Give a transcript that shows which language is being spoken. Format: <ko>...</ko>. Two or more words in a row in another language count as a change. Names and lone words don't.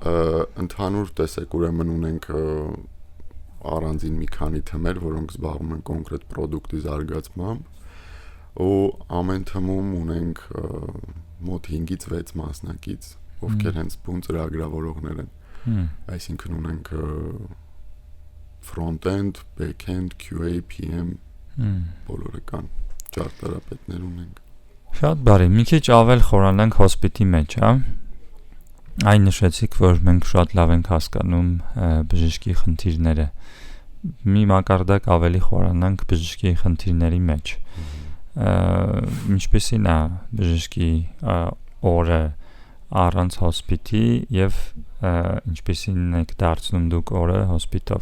<hy>Ընդհանուր տեսակ ուրեմն ունենք առանձին մի քանի թեմեր, որոնք զբաղվում են կոնկրետ product-ի զարգացմամբ, ու ամեն թմում ունենք մոտ 5-ից 6 մասնակից, ովքեր հենց բուն ծրագրավորողներ են։ Այսինքն ունենք</hy> <en>front-end, back-end, QA, PM,</en> <hy>բոլորը կան, ճարտարապետներ ունենք։ Շատ բարի, մի քիչ ավել խորանանք հոսպիտի մեջ, հա։ Այն նշեցիք, որ մենք շատ լավ ենք հասկանում բժշկի խնդիրները։ Մի մակարդակ ավելի խորանանք բժշկի խնդիրների մեջ։ Ինչպեսին է բժշկի օրը առանց հոսպիտի եւ ինչպեսին եք դարձնում դուք օրը հոսպիտով։</hy>